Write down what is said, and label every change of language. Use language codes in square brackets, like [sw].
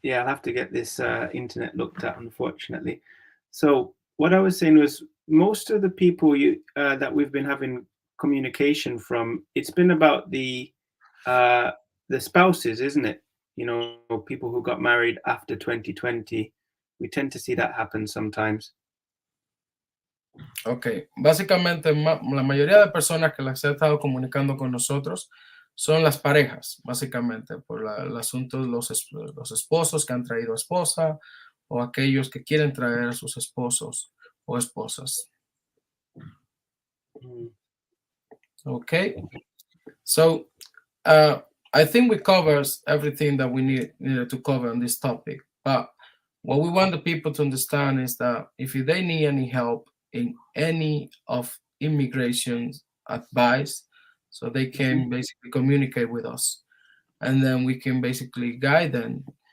[en] Yeah, I'll have to get this internet looked at, unfortunately. So what I was saying was, most of the people that we've been having communication from, it's been about the spouses, isn't it? You know, people who got married after 2020. We tend to see that happen sometimes. [es] Ok, básicamente la mayoría de personas que las he estado comunicando con nosotros son las parejas, básicamente, por el asunto de los esposos que han traído esposa o aquellos que quieren traer a sus esposos o esposas. [en] Okay, so I think we covered everything that we needed to cover on this topic, but what we want the people to understand is that if they need any help in any of immigration advice, so they can basically communicate with us, and then we can basically guide them